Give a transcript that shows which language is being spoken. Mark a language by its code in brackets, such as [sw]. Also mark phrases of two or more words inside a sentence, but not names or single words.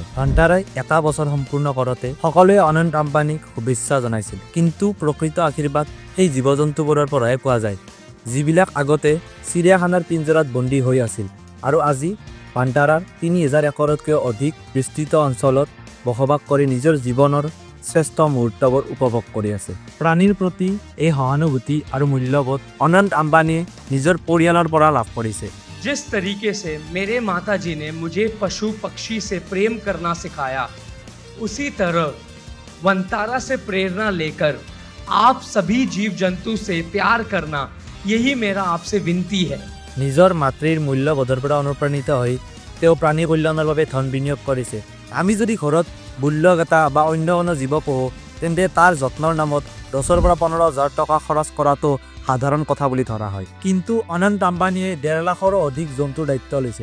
[as] ভান্তাৰাই এটা বছৰ সম্পূৰ্ণ কৰোঁতে সকলোৱে অনন্ত আম্বানীক শুভেচ্ছা জনাইছিল, কিন্তু প্ৰকৃত আশীৰ্বাদ সেই জীৱ জন্তুবোৰৰ পৰাহে পোৱা যায়, যিবিলাক আগতে চিৰিয়াখানাৰ পিঞ্জৰাত বন্দী হৈ আছিল আৰু আজি ভান্তাৰাৰ 3000 একৰতকৈও অধিক বিস্তৃত অঞ্চলত বসবাস কৰি নিজৰ জীৱনৰ শ্ৰেষ্ঠ মুহূৰ্তবোৰ উপভোগ কৰি আছে। প্ৰাণীৰ প্ৰতি এই সহানুভূতি আৰু মূল্যবোধ অনন্ত আম্বানীয়ে নিজৰ পৰিয়ালৰ পৰা লাভ কৰিছে। [hi] जिस तरीके से मेरे माताजी ने मुझे पशु पक्षी से प्रेम करना सिखाया, उसी तरह वंतारा से प्रेरणा लेकर आप सभी जीव जंतु से प्यार करना, यही मेरा आपसे विनती है। [as] নিজৰ মাতৃৰ মূল্যবোধৰ পৰা অনুপ্ৰাণিত হৈ তেওঁ প্ৰাণী কল্যাণৰ বাবে ধন বিনিয়োগ কৰিছে। আমি যদি ঘৰত বুল্লক এটা বা অন্য কোনো জীৱ পোহোঁ, তেন্তে তাৰ যত্নৰ নামত 10,000 পৰা 15,000 টকা খৰচ কৰাটো সাধাৰণ কথা বুলি ধৰা হয়। কিন্তু অনন্ত আম্বানীয়ে 1.5 লাখৰো অধিক জন্তুৰ দায়িত্ব লৈছে।